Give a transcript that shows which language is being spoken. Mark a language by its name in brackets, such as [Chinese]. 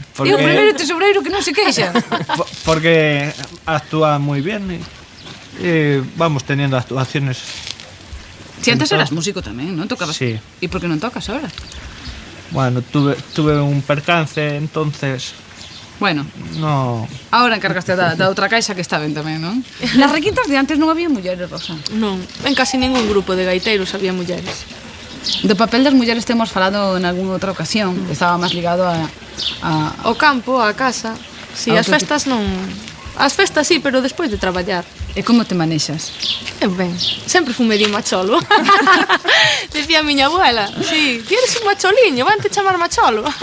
[Galician] E o primeiro tesoureiro que non se queixa. [Spanish] Porque actúa muy bien y vamos teniendo actuaciones. [Galician] Si antes eras músico tamén, non? Tocabas? Sí. E por que non tocas ahora? [Spanish] Bueno, tuve un percance, entonces Bueno, no. [Galician] ahora encargaste da outra caixa que está ben tamén, non? Nas requintas de antes non había mulleres, Rosa. Non, en casi ningún grupo de gaiteiros había mulleres. Do papel das mulleres temos falado en algunha outra ocasión, que estaba máis ligado a O campo, a casa. Si, as festas non... As festas sí, pero despois de traballar. E como te manexas? Ben, sempre fun medio macholo. Decía a miña abuela, si, ti eres un macholiño, vante chamar macholo.